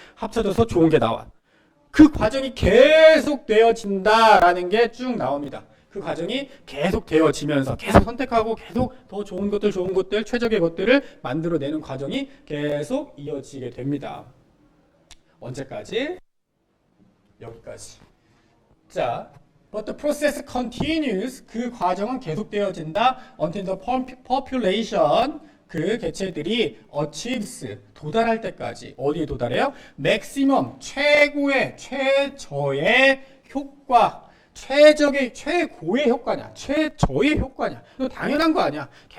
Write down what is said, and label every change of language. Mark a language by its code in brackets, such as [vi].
[ko] 합쳐져서 좋은 게 나와. 그 과정이 계속 되어진다라는 게 쭉 나옵니다. 그 과정이 계속 되어지면서 계속 선택하고 계속 더 좋은 것들, 최적의 것들을 만들어내는 과정이 계속 이어지게 됩니다. 언제까지? 여기까지. [en] 자, but the process continues. [ko] 그 과정은 계속되어진다. [en] until the population, [ko] 그 개체들이 [en] achieves, [ko] 도달할 때까지. 어디에 도달해요? maximum, 최고의, 최저의 효과. 최고의 효과냐, 최저의 효과냐. 이거 당연한 거 아니야.